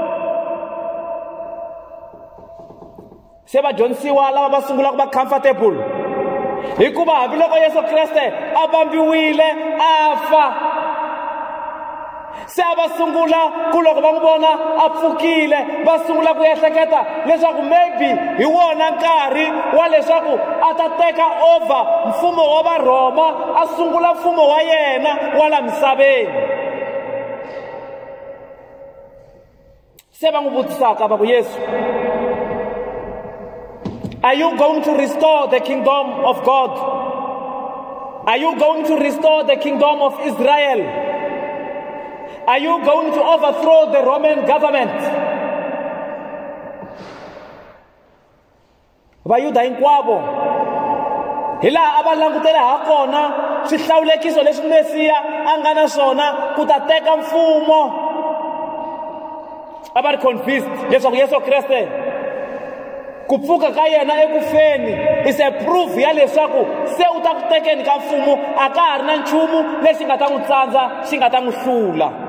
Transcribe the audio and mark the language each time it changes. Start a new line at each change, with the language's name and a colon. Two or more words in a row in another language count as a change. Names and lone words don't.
Tsonga: Se vadyondzisiwa lava va sungulaka va comfortable hikuva hambiloko Yesu Kriste a vambiwile a fa, se a va sungula ku loko va n'wi vona a pfukile va sungula ku ehleketa leswaku maybe hi wona nkarhi wa leswaku a ta
English: teka over
Tsonga: mfumo wa Varhoma, a sungula mfumo wa yena wa la misaveni. Se va n'wi vutisaka va ku, Yesu,
English: are you going to restore the kingdom of God? Are you going to restore the kingdom of Israel? Are you going to overthrow the Roman government?
Tsonga: Vayuda hinkwavo hi laha a va langutele ha kona swihlawulekiso leswi Mesiya a nga na swona ku ta teka mfumo. A va ri convinced leswaku Yesu Kriste ku pfuka ka yena ekufeni
English: is a proof
Tsonga: ya leswaku se u ta ku tekeni ka mfumo a ka ha ri na nchumu lexi nga ta n'wi tsandza, xi nga ta n'wi hlula.